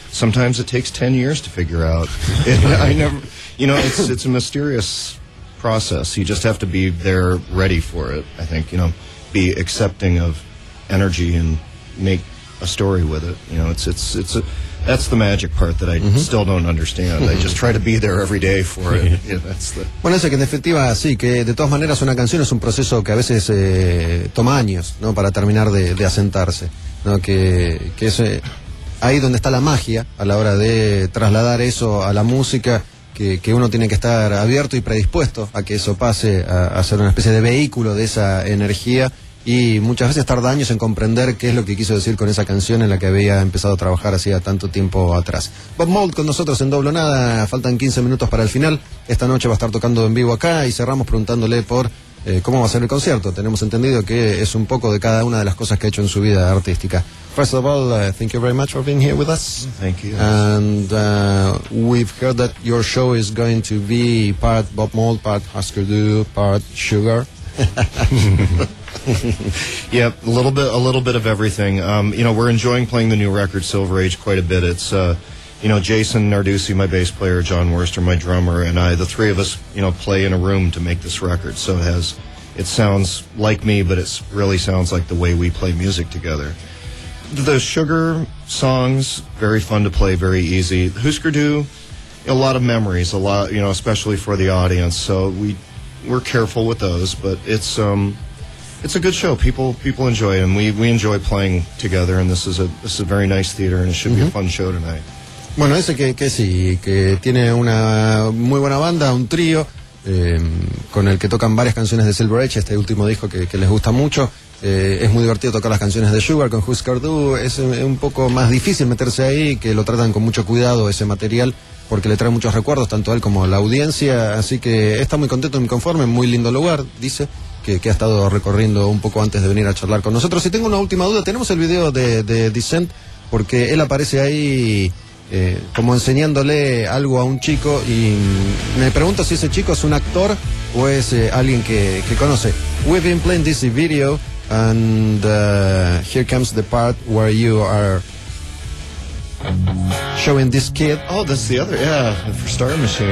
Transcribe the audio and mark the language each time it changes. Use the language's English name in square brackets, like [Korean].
[English] Sometimes it takes 10 years to figure out. It's a mysterious process. You just have to be there ready for it, I think. You know, be accepting of energy and make a story with it. You know, it's a... That's the magic part that I still don't understand. I just try to be there every day for it. [Spanish] Bueno, dice que en definitiva, sí, que de todas maneras una canción es un proceso que a veces toma años, ¿no?, para terminar de asentarse, ¿no? Que es ahí donde está la magia a la hora de trasladar eso a la música, que uno tiene que estar abierto y predispuesto a que eso pase a ser una especie de vehículo de esa energía. Y muchas veces tarda años en comprender qué es lo que quiso decir con esa canción en la que había empezado a trabajar hacía tanto tiempo atrás. Bob Mould con nosotros en Doble Nada, faltan 15 minutos para el final. Esta noche va a estar tocando en vivo acá y cerramos preguntándole por cómo va a ser el concierto. Tenemos entendido que es un poco de cada una de las cosas que ha hecho en su vida artística. [English] First of all, thank you very much for being here with us. Thank you. And we've heard that your show is going to be part Bob Mould, part Husker Du, part Sugar. Yep, a little bit of everything. You know, we're enjoying playing the new record Silver Age quite a bit. It's you know, Jason Narduzzi, my bass player, John Worster, my drummer, and I, the three of us, you know, play in a room to make this record. So it sounds like me, but it really sounds like the way we play music together. The Sugar songs, very fun to play, very easy. Husker Du, a lot of memories, a lot, you know, especially for the audience. So we're careful with those, but it's a good show. People enjoy it, and we enjoy playing together, and this is a very nice theater, and it should be a fun show tonight. [Spanish] Bueno, dice que sí, que tiene una muy buena banda, un trío, con el que tocan varias canciones de Silver Age, este último disco que les gusta mucho. Es muy divertido tocar las canciones de Sugar con Husker Du, es un poco más difícil meterse ahí, que lo tratan con mucho cuidado ese material, porque le trae muchos recuerdos, tanto a él como a la audiencia, así que está muy contento y conforme, muy lindo lugar, dice, que ha estado recorriendo un poco antes de venir a charlar con nosotros. Y tengo una última duda, tenemos el video de Descent, porque él aparece ahí como enseñándole algo a un chico, y me pregunto si ese chico es un actor o es alguien que conoce. [English] We've been playing this video, and here comes the part where you are showing this kid. Oh, that's the other, yeah, for Star Machine.